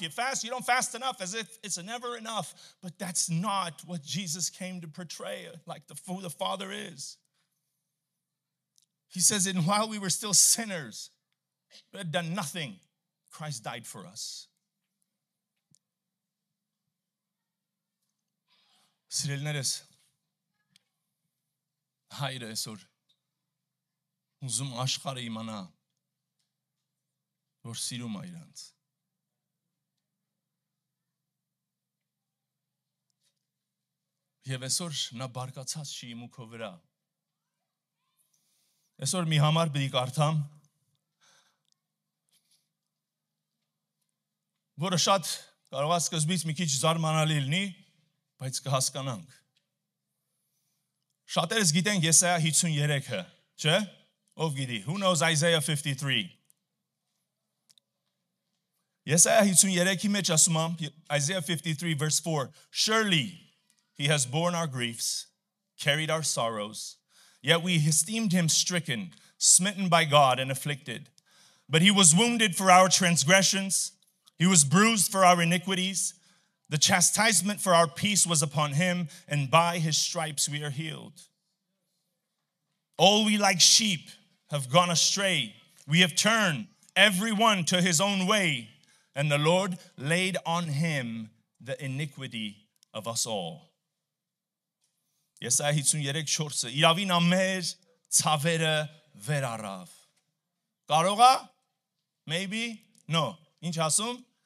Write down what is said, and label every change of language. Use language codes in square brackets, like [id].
[en] You fast, you don't fast enough, as if it's never enough. But that's not what Jesus came to portray, like who the Father is. He says, and while we were still sinners, we had done nothing, Christ died for us. [hy] Սիրելիներս, հայրը այսօր ուզում աշխարհը իմանա, որ սիրում է իրանց։ Եվ այսօր նա բարկացած չի իմ ու քո վրա։ Այսօր մի համար պիտի կարդամ, որը շատ կարող է սկզբից մի քիչ զարմանալի լինի, բայց կհասկանանք։ Շատերս գիտենք Եսայա 53-ը, չէ՞։ Ով գիտի? [en] Who knows Isaiah 53? [hy] Եսայա 53-ի մեջ ասում է, [en] Isaiah 53 verse 4, surely he has borne our griefs, carried our sorrows, yet we esteemed him stricken, smitten by God and afflicted. But he was wounded for our transgressions, he was bruised for our iniquities. The chastisement for our peace was upon him, and by his stripes we are healed. All we like sheep have gone astray. We have turned everyone to his own way, and the Lord laid on him the iniquity of us all. [hy] Եսայա 53:4-ը իրավին ամեր ցավերը վեր առավ։ Կարող է? [en] Maybe? No. [hy] Ինչ ասում?